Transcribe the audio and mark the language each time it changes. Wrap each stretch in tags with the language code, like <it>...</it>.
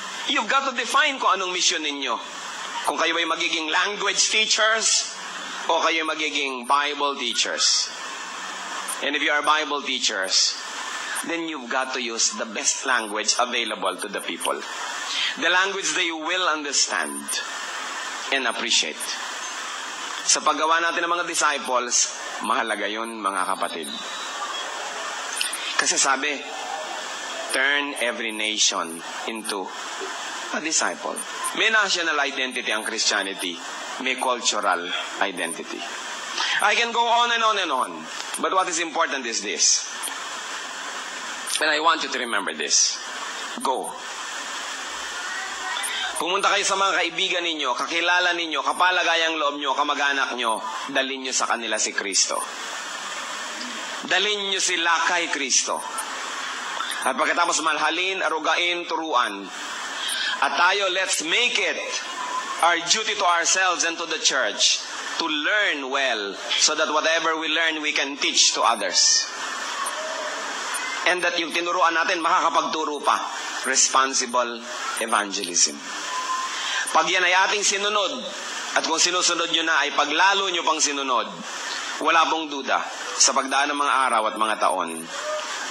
<en>You've got to define</en> <tl>kung anong mission ninyo. Kung kayo ay magiging language teachers o kayo ay magiging Bible teachers.</tl> <en>And if you are Bible teachers, then you've got to use the best language available to the people. The language they will understand and appreciate.</en> <tl>Sa paggawa natin ng mga disciples, mahalaga yun mga kapatid.</tl> <en>Kasi sabi, turn every nation into a disciple.</en> <tl>May national identity ang Christianity. May cultural identity.</tl> <en>I can go on and on and on. But what is important is this. And I want you to remember this. Go.</en> <tl>Pumunta kayo sa mga kaibigan ninyo, kakilala ninyo, kapalagayang loob nyo, kamag-anak nyo, dalhin nyo sa kanila si Kristo. Dalhin nyo sila kay Kristo. At pagkatapos malhalin, arugain, turuan. At tayo,</tl> <en>let's make it our duty to ourselves and to the church to learn well, so that whatever we learn, we can teach to others.</en> <tl>And that yung tinuruan natin, makakapagturo pa. Responsible evangelism. Pag yan ay ating sinunod, at kung sinusunod nyo na ay paglalo nyo pang sinunod, wala pong duda, sa pagdaan ng mga araw at mga taon, lalong maluluwalhati ang Diyos sa inyong presensya. Ang presensya ng Diyos,</tl>